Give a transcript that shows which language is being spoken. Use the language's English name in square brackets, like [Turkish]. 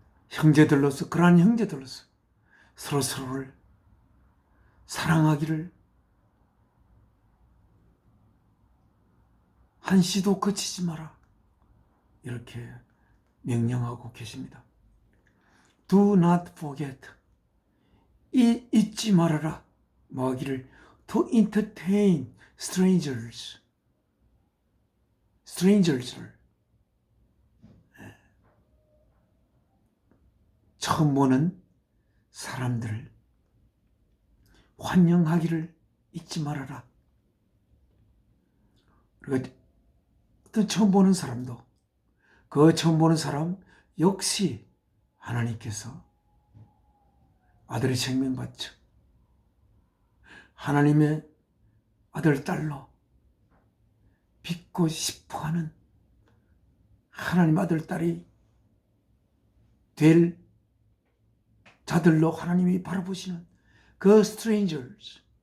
[Korean] 형제들로서 그러한 형제들로서 서로를 사랑하기를 한시도 거치지 마라. 이렇게 명령하고 계십니다. [English] Do not forget. [Korean] 잊지 말아라. 뭐하기를 [English] to entertain strangers. [Korean] strangers를 처음 보는 사람들을 환영하기를 잊지 말아라. 그리고 어떤 처음 보는 사람도 그 처음 보는 사람 역시 하나님께서 아들의 생명 바쳐 하나님의 아들 딸로 빚고 싶어하는 하나님 아들 딸이 될 자들로 하나님이 바라보시는 그 strangers,